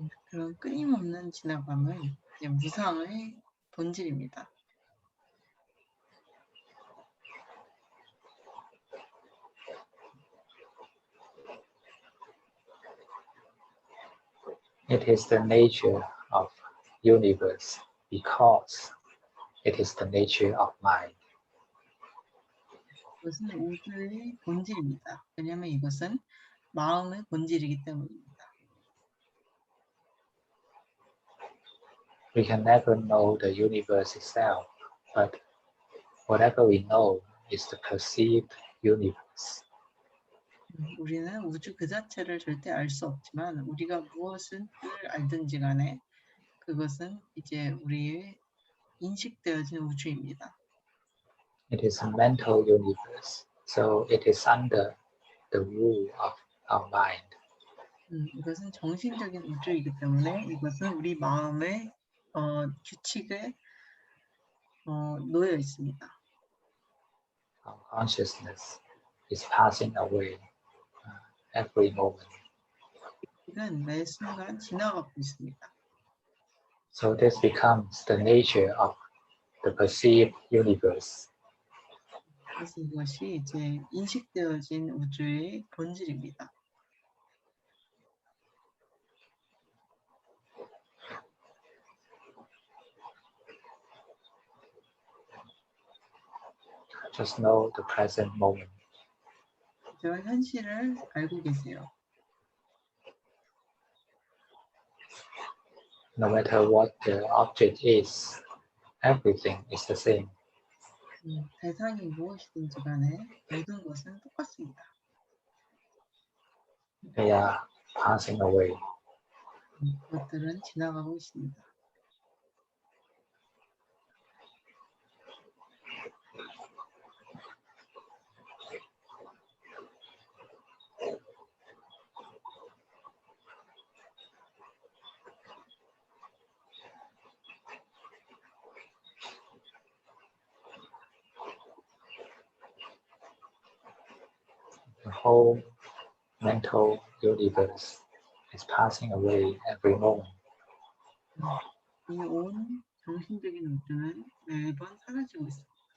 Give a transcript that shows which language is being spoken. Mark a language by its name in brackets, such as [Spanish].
[Korean] 그런 끊임없는 지나감은 이제 무상의 본질입니다. [English] It is the nature of universe because it is the nature of mind. [Korean] 이것은 우주의 본질입니다. 왜냐하면 이것은 마음의 본질이기 때문입니다. [English] We can never know the universe itself, but whatever we know is the perceived universe. [Korean] 우리는 우주 그 자체를 절대 알 수 없지만 우리가 무엇을 알든지 간에 그것은 이제 우리의 인식되어진 우주입니다. [English] It is a mental universe, so it is under the rule of our mind. [Korean] 이것은 정신적인 우주이기 때문에 이것은 우리 마음의 규칙에 놓여 있습니다. [English] Our consciousness is passing away every moment. [Korean] 이건 매 순간 지나가고 있습니다. [English] So this becomes the nature of the perceived universe. [Korean] 그래서 이것이 이제 인식되어진 우주의 본질입니다. [English] Just know the present moment. [Korean] 저 현실을 알고 계세요. [English] No matter what the object is, everything is the same. [Korean] 대상이 무엇이든지 간에 모든 것은 똑같습니다. [English] They are passing away. [Korean] 그것들은 지나가고 있습니다. [English] The whole mental universe is passing away every moment. [Korean] 이 온 정신적인 우주는 매번 사라지고 있습니다.